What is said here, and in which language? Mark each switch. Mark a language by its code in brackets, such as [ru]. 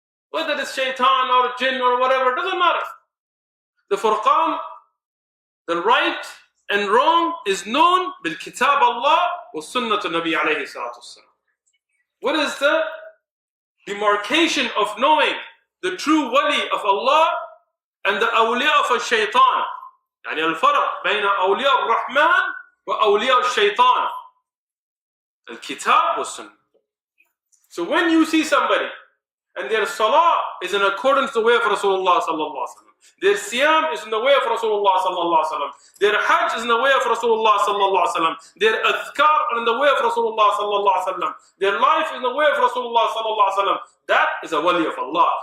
[en] Whether it's shaitan or jinn or whatever, doesn't matter. The Furqan, the right and wrong is known [ar] bil kitab Allah wa sunnat Nabi alayhi salatu wasalam. [en] What is the demarcation of knowing the true wali of Allah and the awliya of a shaitan? [ar] يعني الفرق بين أولياء الرحمن وأولياء الشيطان الكتاب والسنة. [en] So when you see somebody and their salah is in accordance to the way of Rasulullah sallallahu alaihi wasallam, their siyam is in the way of Rasulullah sallallahu alaihi wasallam, their hajj is in the way of Rasulullah sallallahu alaihi wasallam, their adhkar are in the way of Rasulullah sallallahu alaihi wasallam, their life is in the way of Rasulullah sallallahu alaihi wasallam, that is a wali of Allah.